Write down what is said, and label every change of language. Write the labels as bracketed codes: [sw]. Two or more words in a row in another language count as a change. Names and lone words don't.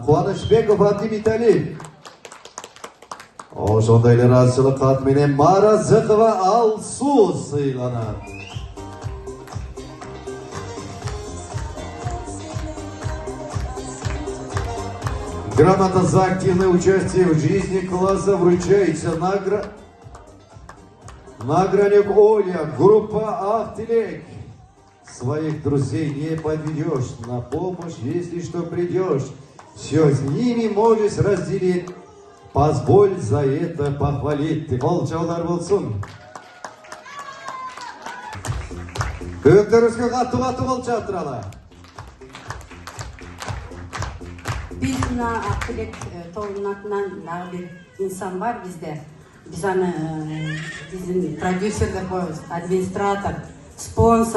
[ky] Кубанычбеков Абдимиталип. Ошондой эле ыраазычылык кат менен Маразыкова Алсу сыйланат. [ru] Грамота за активное участие в жизни класса вручается наградник Оля, группа «Ахтилек». Своих друзей не подведешь, на помощь, если что придешь. Все с ними можешь разделить позволь за это похвалить. [ky] Кол чабуулар болсун. Көбөктөрүбүзгө катуу кол чаап туралы. Биз мына Актилек тобунун атынан дагы бир инсан бар бизде. Биз аны биздин продюсер деп коебуз, администратор, спонсор.